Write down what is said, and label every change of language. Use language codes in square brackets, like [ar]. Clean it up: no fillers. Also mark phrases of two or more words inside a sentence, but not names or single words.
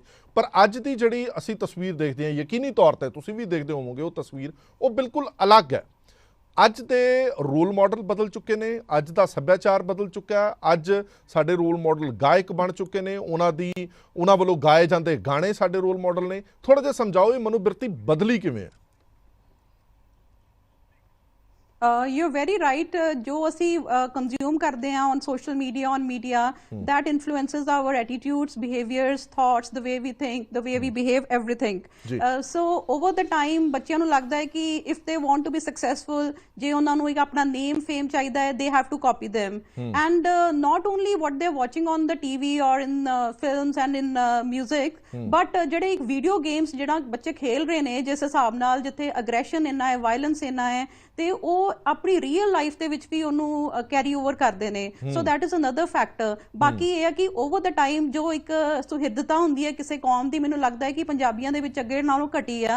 [pa] ਪਰ ਅੱਜ ਦੀ ਜਿਹੜੀ ਅਸੀਂ ਤਸਵੀਰ ਦੇਖਦੇ ਹਾਂ, ਯਕੀਨੀ ਤੌਰ ਤੇ ਤੁਸੀਂ ਵੀ ਦੇਖਦੇ ਹੋਵੋਗੇ, ਉਹ ਤਸਵੀਰ ਉਹ ਬਿਲਕੁਲ ਅਲੱਗ ਹੈ। ਅੱਜ ਦੇ [en] role model [pa] ਬਦਲ ਚੁੱਕੇ ਨੇ, ਅੱਜ ਦਾ ਸੱਭਿਆਚਾਰ ਬਦਲ ਚੁੱਕਾ ਹੈ। ਅੱਜ ਸਾਡੇ [en] role model [pa] ਗਾਇਕ ਬਣ ਚੁੱਕੇ ਨੇ, ਉਹਨਾਂ ਵੱਲੋਂ ਗਾਏ ਜਾਂਦੇ ਗਾਣੇ ਸਾਡੇ [en] role model [pa] ਨੇ। ਥੋੜਾ ਜਿਹਾ ਸਮਝਾਓ ਇਹ ਮਨੋਬਿਰਤੀ ਬਦਲੀ ਕਿਵੇਂ ਹੈ? [en] You're very right. [pa] ਜੋ ਅਸੀਂ ਕੰਜ਼ਿਊਮ ਕਰਦੇ ਹਾਂ [en] on social media, on media, that influences our attitudes, behaviors, thoughts, the way we think, the way we behave, everything. So over the time [pa] ਬੱਚਿਆਂ ਨੂੰ ਲੱਗਦਾ ਹੈ ਕਿ [en] if they want to be successful, [pa] ਜੇ ਉਹਨਾਂ ਨੂੰ ਇੱਕ ਆਪਣਾ [en] name, fame [pa] ਚਾਹੀਦਾ ਹੈ, [en] they have to copy them. And not only what they're watching on the TV or in films and in music, but [pa] ਜਿਹੜੇ ਇੱਕ [en] video games [pa] ਜਿਹੜਾ ਬੱਚੇ ਖੇਲ ਰਹੇ ਨੇ, ਜਿਸ ਹਿਸਾਬ ਨਾਲ ਜਿੱਥੇ ਅਗਰੈਸ਼ਨ ਇੰਨਾ ਹੈ, ਵਾਇਲੈਂਸ ਇੰਨਾ ਹੈ, ਤੇ ਉਹ ਆਪਣੀ [en] real life [pa] ਦੇ ਵਿੱਚ ਵੀ ਉਹਨੂੰ [en] carry over [pa] ਕਰਦੇ ਨੇ। [en] So that is another factor. [pa] ਬਾਕੀ ਇਹ ਹੈ ਕਿ [en] over the time [pa] ਜੋ ਇੱਕ ਸੁਹਿਰਦਤਾ ਹੁੰਦੀ ਹੈ ਕਿਸੇ ਕੌਮ ਦੀ, ਮੈਨੂੰ ਲੱਗਦਾ ਹੈ ਕਿ ਪੰਜਾਬੀਆਂ ਦੇ ਵਿੱਚ ਅੱਗੇ ਨਾਲੋਂ ਘਟੀ ਆ।